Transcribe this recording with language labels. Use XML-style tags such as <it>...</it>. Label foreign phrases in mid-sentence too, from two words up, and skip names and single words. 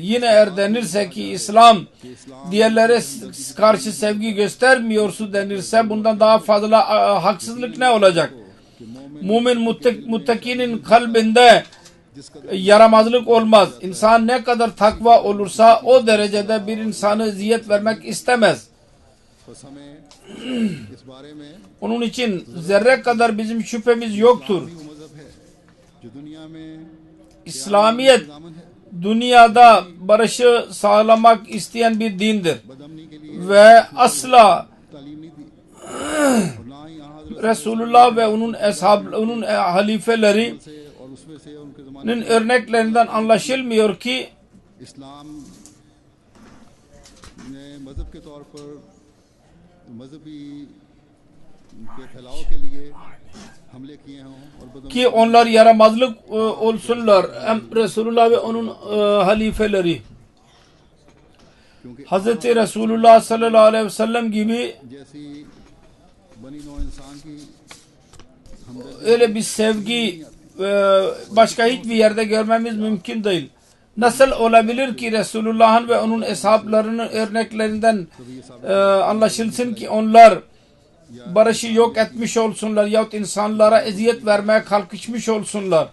<tr>Yine eğer denirse ki İslam diğerlere karşı sevgi göstermiyorsa denirse bundan daha fazla haksızlık ne olacak? Mümin muttakinin kalbinde yaramazlık olmaz. İnsan ne kadar takva olursa o derecede bir insanı eziyet vermek istemez.</tr> <ur>بس ہمیں اس بارے میں</ur> <tr>Onun için zerre kadar bizim şüphemiz yoktur.</tr> <ur>وہ مذہب ہے جو دنیا میں</ur> <tr>İslamiyet</tr> <ur>دامن ہے,</ur> <tr>dünyada barışı sağlamak isteyen bir dindir.</tr> <ur>بدامنی کے لیے</ur> <tr>Ve asla</tr> <ur>تعلیم نہیں دی اور نہ ہی یہاں حضرت</ur> <tr>Resulullah ve onun halifeleri</tr> <ur>سے اور اس میں سے ان کے زمانے</ur> <tr>örneklerinden anlaşılmıyor ki</tr> <ur>اسلام نے مذہب کے طور پر مذہبی کے پھیلاؤ کے لیے حملے کیے ہوں اور بدامنی</ur> <tr>onlar yaramazlık olsunlar. Hem Resulullah ve onun halifeleri.</tr> <ur>کیونکہ</ur> <tr>Hazreti Resulullah</tr> <ar>صلى الله عليه وسلم</ar> <tr>gibi</tr> <ur>جیسی بنی نوع انسان کی</ur> <tr>öyle bir sevgi başka hiçbir yerde görmemiz mümkün değil. Nasıl olabilir ki Resulullah'ın ve onun eshaplarının örneklerinden anlaşılsın ki onlar barışı yok etmiş olsunlar yahut insanlara eziyet vermeye kalkışmış olsunlar.</tr>